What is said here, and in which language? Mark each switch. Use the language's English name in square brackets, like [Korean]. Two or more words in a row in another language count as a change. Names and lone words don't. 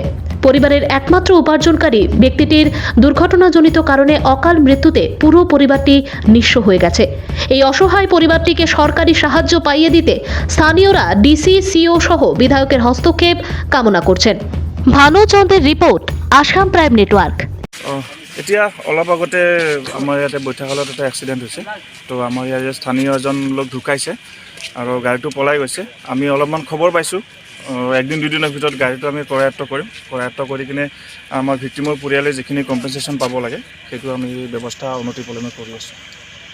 [Bangla] পরিবারের একমাত্র উপার্জনকারী ব্যক্তিটির দুর্ঘটনাজনিত কারণে অকাল মৃত্যুতে পুরো পরিবারটি নিঃস্ব হয়ে গেছে। এই অসহায় পরিবারটিকে সরকারি সাহায্য পাইয়ে দিতে স্থানীয়রা ডিসি, সিও সহ বিধায়কের হস্তক্ষেপ কামনা করছেন। ভানুচন্দ্রের রিপোর্ট, আসাম প্রাইম নেটওয়ার্ক। [Assamese] এতিয়া অলপ আগতে আমাৰ ইয়াতে বৈঠাখালত এটা এক্সিডেণ্ট হৈছে। তো আমাৰ ইয়াতে স্থানীয় এজন লোক ঢুকাইছে আৰু গাড়ীটো পলাই গৈছে। আমি অলপমান খবৰ পাইছোঁ, একদিন দুদিনৰ ভিতৰত গাড়ীটো আমি কৰায়ত্ব কৰিম। কৰায়ত্ব কৰি কিনে আমাৰ ভিক্টিমৰ পৰিয়ালে যিখিনি কম্পেনচেশ্যন পাব লাগে সেইটো আমি ব্যৱস্থা উন্নতি পলমে কৰি আছোঁ।